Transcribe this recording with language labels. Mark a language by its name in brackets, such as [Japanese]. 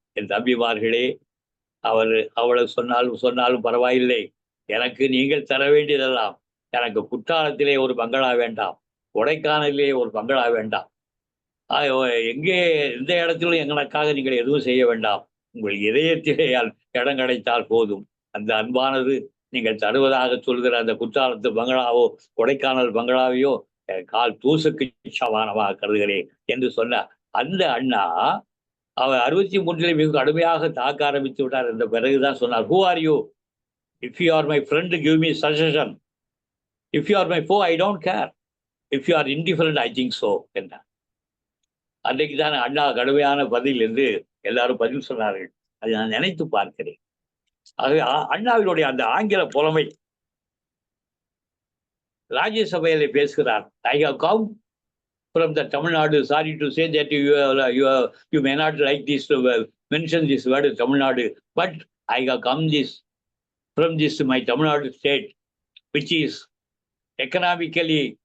[Tamil] என் தம்பிமார்களே, அவளை சொன்னாலும் பரவாயில்லை, எனக்கு நீங்கள் தர வேண்டியதெல்லாம், எனக்கு குற்றாலத்திலே ஒரு பங்களா வேண்டாம், கொடைக்கானலிலே ஒரு பங்களா வேண்டாம், எங்கே எந்த இடத்திலும் எங்களுக்காக நீங்கள் எதுவும் செய்ய வேண்டாம், உங்கள் இதயத்திலே இடம் கிடைத்தால் போதும். அந்த அன்பானது நீங்கள் தருவதாக சொல்கிற அந்த குற்றாலத்து பங்களாவோ கொடைக்கானல் பங்களாவையோ கால் தூசுக்கு சமானமாக கருதுகிறேன் என்று சொன்னார். அந்த அண்ணா அவர் 63 மிக கடுமையாக தாக்க ஆரம்பித்து விட்டார் என்ற பிறகுதான் சொன்னார், [English] who are you? If you are my friend, give me suggestion. If you are my foe, I don't care. If you are indifferent, I think so [Tamil] என்றார். அன்றைக்கு தான் அண்ணா கடுமையான பதில் என்று எல்லாரும் பதில் சொன்னார்கள். அதை நான் நினைத்து பார்க்கிறேன். ஆகவே அண்ணாவினுடைய அந்த ஆங்கில புலமை ராஜ்யசபையிலே பேசுகிறார். [English] I have come from the Tamil Nadu. Sorry to say that you may not like this to mention this word Tamil Nadu, but I have come from this my Tamil Nadu state, which is economically